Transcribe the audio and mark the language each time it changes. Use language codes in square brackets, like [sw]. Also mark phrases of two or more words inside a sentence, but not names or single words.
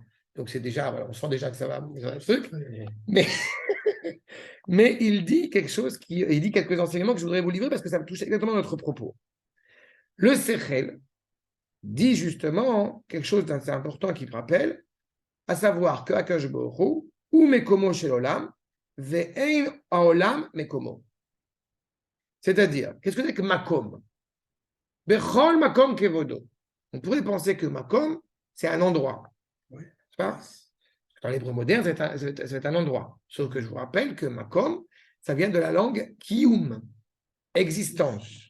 [fr] Donc c'est déjà, voilà, on sent déjà que ça va un truc, mais il dit quelque chose, il dit quelques enseignements que je voudrais vous livrer parce que ça me touche exactement notre propos. Le Sechel dit justement quelque chose d'assez important qui me rappelle, à savoir que [he] הקדוש ברוך הוא, הוא מקומו של עולם, ואין העולם מקומו. [fr] C'est-à-dire, qu'est-ce que c'est que Makom? [he] בכל מקום כבודו. [fr] On pourrait penser que Makom, c'est un endroit. Oui. Pas dans l'hébreu moderne, c'est un endroit. Sauf que je vous rappelle que Makom, ça vient de la langue Kiyum, existence.